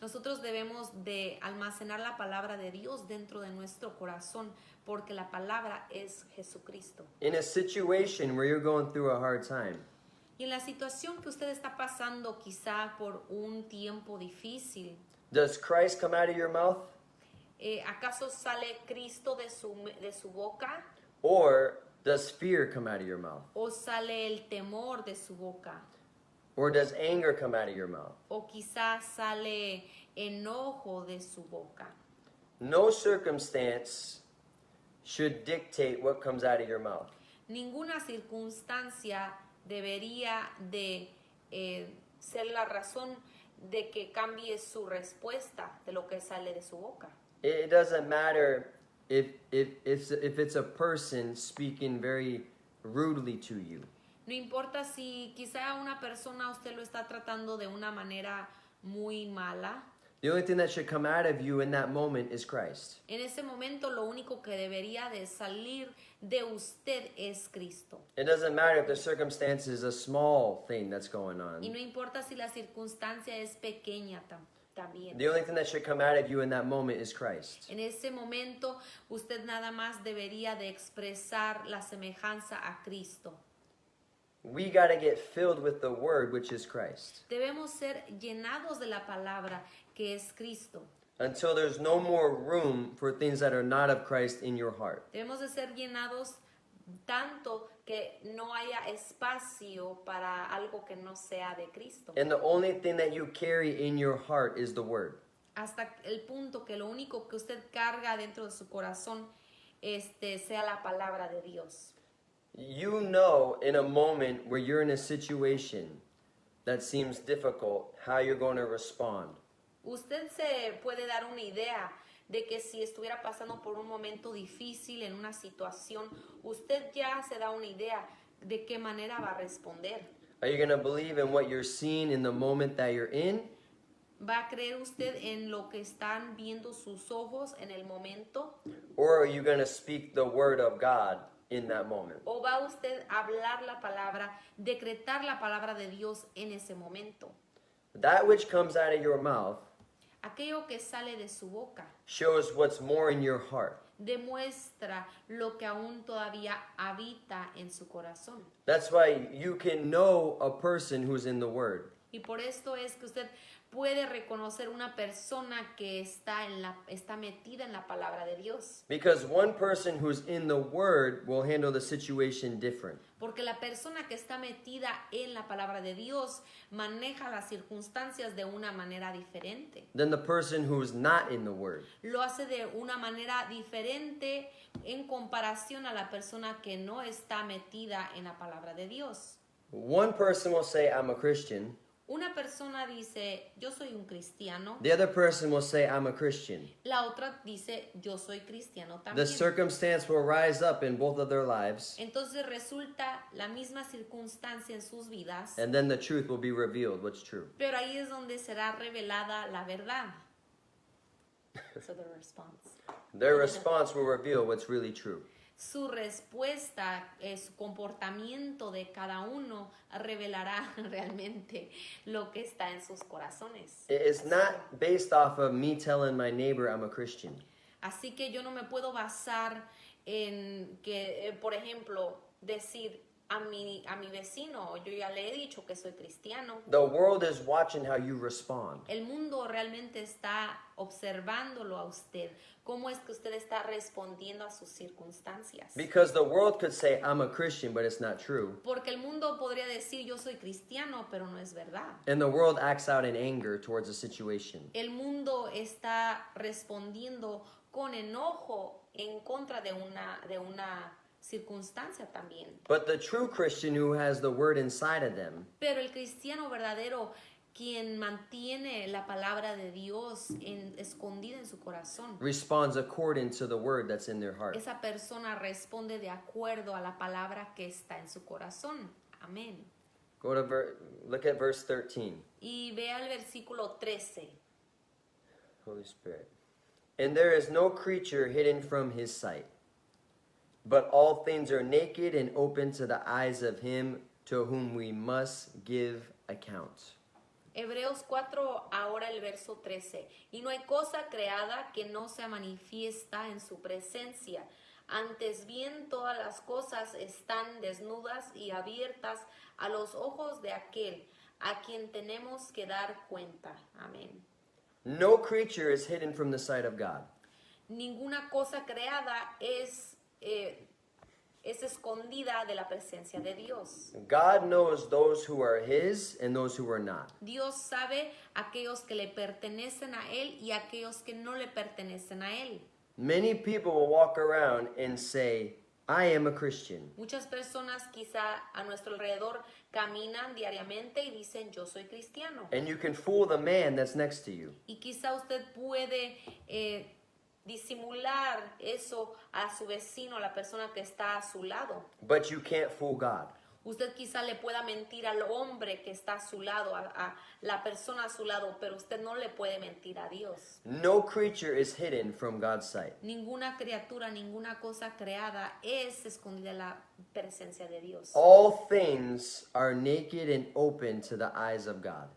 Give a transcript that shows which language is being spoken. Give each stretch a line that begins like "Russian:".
Spanish: Nosotros debemos de almacenar la palabra de Dios dentro de nuestro corazón porque la palabra es Jesucristo.
English: In a situation where you're going through a hard time,
Spanish: Y en la situación que usted está pasando quizá por un tiempo difícil,
English: does Christ come out of your mouth?
Spanish: ¿acaso sale Cristo de su boca
English: Or does fear come out of your mouth?
Spanish: o sale el temor de su boca?
English: Or does anger come out of your mouth?
Spanish: O quizá sale enojo de su boca.
English: No circumstance should dictate what comes out of your mouth.
Spanish: Ninguna circunstancia debería de ser la razón de que cambie su respuesta de lo que sale de su boca.
English: It doesn't matter if it's a person speaking very rudely to you.
Spanish: No importa si quizá una persona usted lo está tratando de una manera muy mala.
English: The only thing that should come out of you in that moment is Christ.
Spanish: En ese momento lo único que debería de salir de usted es Cristo.
English: It doesn't matter if the circumstance is a small thing that's going
Spanish: Y no
English: on.
Spanish: importa si la circunstancia es pequeña también.
English: The only thing that should come out of you in that moment is Christ.
Spanish: En ese momento usted nada más debería de expresar la semejanza a Cristo.
English: We got to get filled with the word, which is Christ,
Spanish: Debemos ser llenados de la palabra que es Cristo.
English: until there's no more room for things that are not of Christ in your heart.
Spanish: Debemos de ser llenados tanto que no haya espacio para algo que no sea de Cristo.
English: And the only thing that you carry in your heart is the word.
Spanish: Hasta el punto que lo único que usted carga dentro de su corazón sea la palabra de Dios.
English: You know, in a moment where you're in a situation that seems difficult, how you're going to respond.
Spanish: Usted se puede dar una idea de que si estuviera pasando por un momento difícil en una situación, usted ya se da una idea de qué manera va a responder.
English: Are you going to believe in what you're seeing in the moment that you're in?
Spanish: ¿Va a creer usted en lo que están viendo sus ojos en el momento?
English: Or are you going to speak the word of God in that moment?
Spanish: ¿O va usted a hablar la palabra, decretar la palabra de Dios en ese momento?
English: That which comes out of your mouth
Spanish: Aquello que sale de su boca
English: shows what's more in your heart.
Spanish: demuestra lo que aún todavía habita en su corazón.
English: That's why you can know a person who's in the Word.
Spanish: Y por esto es que usted puede reconocer una persona que está metida en la palabra de Dios.
English: Because one person who's in the Word will handle the situation different.
Spanish: Porque la persona que está metida en la palabra de Dios maneja las circunstancias de una manera diferente.
English: Than the person who's not in the Word.
Spanish: Lo hace de una manera diferente en comparación a la persona que no está metida en la palabra de Dios.
English: One person will say, I'm a Christian.
Spanish: Una persona dice, yo soy un cristiano.
English: The other person will say, I'm a Christian.
Spanish: La otra dice, yo soy cristiano
English: The
Spanish: también.
English: circumstance will rise up in both of their lives,
Spanish: Entonces resulta la misma circunstancia en sus vidas,
English: and then the truth will be revealed, what's true.
Spanish: pero ahí es donde será revelada la verdad.
English: So the response. Their response will reveal what's really true.
Spanish: Su respuesta, su comportamiento de cada uno revelará realmente lo que está en sus corazones.
English: It's not based off of me telling my neighbor I'm a Christian.
Spanish: Así que yo no me puedo basar en que, por ejemplo, decir a mi vecino, yo ya le he dicho que soy cristiano.
English: The world is watching how you respond.
Spanish: El mundo realmente está observándolo a usted, cómo es que usted está respondiendo a sus circunstancias.
English: Because the world could say I'm a Christian, but it's not true.
Spanish: Porque el mundo podría decir yo soy cristiano, pero no es verdad.
English: And the world acts out in anger towards a situation.
Spanish: El mundo está respondiendo con enojo en contra de una circunstancia también.
English: But the true Christian who has the word inside of them
Spanish: Pero el cristiano verdadero, quien mantiene la palabra de Dios escondida en su corazón,
English: responds according to the word that's in their heart.
Spanish: esa persona responde de acuerdo a la palabra que está en su corazón. Amén.
English: Look at verse 13.
Spanish: Y vea el versículo 13.
English: Holy Spirit. And there is no creature hidden from his sight, but all things are naked and open to the eyes of him to whom we must give account.
Spanish: Hebreos 4, ahora el verso 13. Y no hay cosa creada que no sea manifiesta en su presencia. Antes bien, todas las cosas están desnudas y abiertas a los ojos de aquel a quien tenemos que dar cuenta. Amén.
English: No creature is hidden from the sight of God.
Spanish: Ninguna cosa creada es escondida de la presencia de Dios.
English: God knows those who are his and those who are not.
Spanish: Dios sabe aquellos que le pertenecen a Él y aquellos que no le pertenecen a Él.
English: Many people will walk around and say, I am a Christian.
Spanish: Muchas personas quizá a nuestro alrededor caminan diariamente y dicen yo soy cristiano.
English: And you can fool the man that's next to you.
Spanish: Y quizá usted puede disimular eso a su vecino, a la persona que está a su lado.
English: But you can't fool God.
Spanish: Usted quizá le pueda mentir al hombre que está a su lado, a la persona a su lado, pero usted no le puede mentir a Dios.
English: No creature is hidden from God's sight.
Spanish: Ninguna criatura, ninguna cosa creada es escondida en la presencia de Dios.
English: All things are naked and open to the eyes of God.